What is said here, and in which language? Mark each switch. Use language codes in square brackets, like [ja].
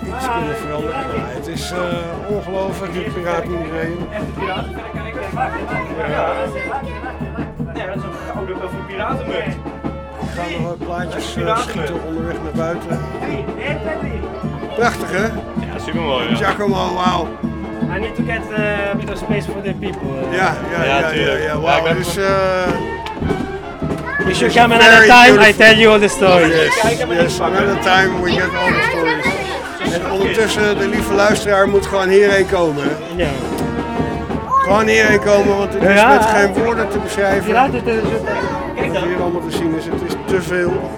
[nl] Het is ongelooflijk, dit piratenmuseum. Ik ga nog wat plaatjes schieten onderweg naar buiten. Prachtig, hè? Ja, super mooi. Ja. Giacomo, wauw. [en] I need to get a bit of space for the people. Wauw. You should come another time, I tell you all the stories. Yes, another time we get all the stories. [nl] En ondertussen, de lieve luisteraar moet gewoon hierheen komen. Ja. Gewoon hierheen komen, want het is met geen woorden te beschrijven. Ja, dit is het. Wat hier allemaal te zien is, het is te veel.